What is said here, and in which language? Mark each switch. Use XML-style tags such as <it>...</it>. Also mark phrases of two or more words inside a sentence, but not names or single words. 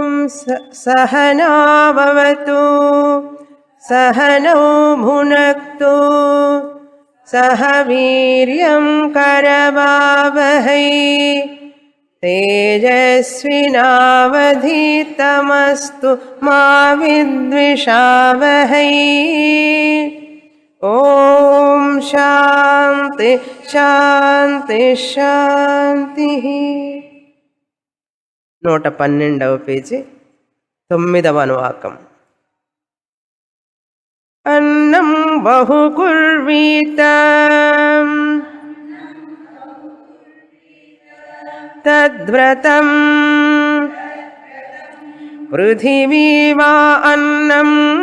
<sa>सहनाववतु सहनौ भुनक्तु सह वीर्यं करवावहै तेजस्विनावधीतमस्तु मा विद्विषावहै ओम शांति शांति शांति</sa> <te>112వ పేజీ 9వ అనువాకం</te> <sa>अन्नं बहुकुर्वीत तद्व्रतं पृथिवी वा अन्नम्</sa>